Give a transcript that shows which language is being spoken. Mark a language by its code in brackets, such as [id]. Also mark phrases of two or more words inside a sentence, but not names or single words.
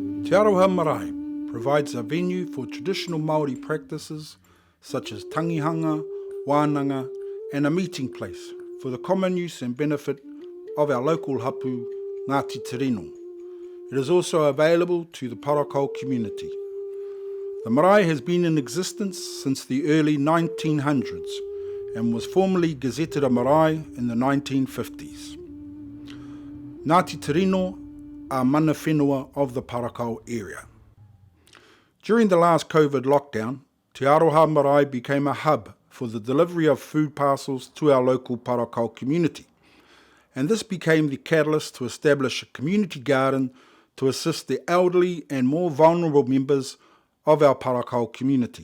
[en] Te Aroha Marae provides a venue for traditional Māori practices such as [mi] tangihanga, wānanga, [en] and a meeting place for the common use and benefit of our local hapu, Ngāti Te Rino. It is also available to the Parakao community. The marae has been in existence since the early 1900s and was formally gazetted a marae in the 1950s. Ngāti Te Rino are [mi] mana whenua [en] of the Parakao area. During the last COVID lockdown, Te Aroha Marae became a hub for the delivery of food parcels to our local Parakao community, and this became the catalyst to establish a community garden to assist the elderly and more vulnerable members of our Parakao community.